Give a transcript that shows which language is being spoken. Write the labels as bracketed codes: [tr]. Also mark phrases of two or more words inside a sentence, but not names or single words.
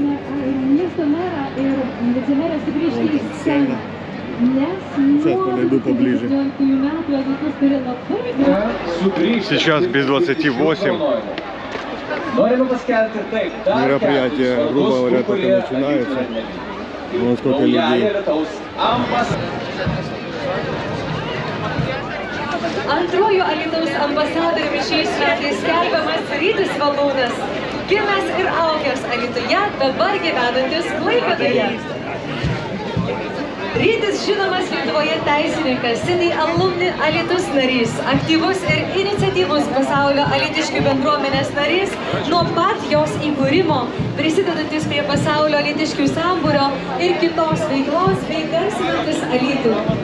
[ru] Сейчас подойду поближе. Сейчас без 28. Мероприятие, грубо говоря, только начинается. Вон сколько людей. [lt] Antruoju Alytaus ambasadoriumi šiais metais skelbiamas Rytis Valūnas, gimęs ir augęs Alytuje, dabar gyvenantis Klaipėdoje. Rytis žinomas Lietuvoje teisininkas, seniai alumni Alytus narys, aktyvus ir iniciatyvus pasaulio alytiškių bendruomenės narys, nuo pat jos įkūrimo, prisidedantis prie pasaulio alytiškių sambūrio ir kitos veiklos bei garsinantis Alytų.